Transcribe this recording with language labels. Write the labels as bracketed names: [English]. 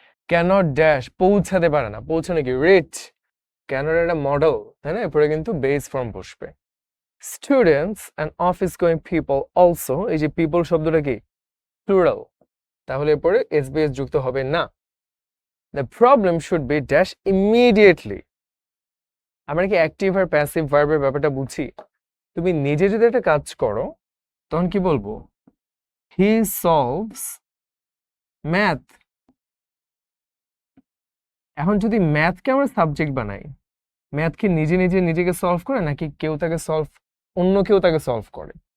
[Bangla] Cannot dash, পৌঁছাতে পারে না। পৌঁছানো কি? রিচ। ক্যানট একটা মডেল, তাই না? এরপরে কিন্তু বেস ফর্ম বসবে। Students and office going people also, এই যে পিপল শব্দটা কি? প্লুরাল, তাহলে এরপরে এসবিএস যুক্ত হবে না। [English] The problem should be dash immediately. [Bangla] আমরা কি অ্যাক্টিভ আর প্যাসিভ ভার্বের ব্যাপারটা বুঝি? তুমি নিজে যদি একটা কাজ করো, তখন কি বলবো? [English] He solves math. [Bangla] এখন যদি ম্যাথকে আমরা সাবজেক্ট বানাই, ম্যাথ কি নিজে নিজে নিজেকে সলভ করে নাকি কেউ তাকে সলভ, অন্য কেউ তাকে সলভ করে?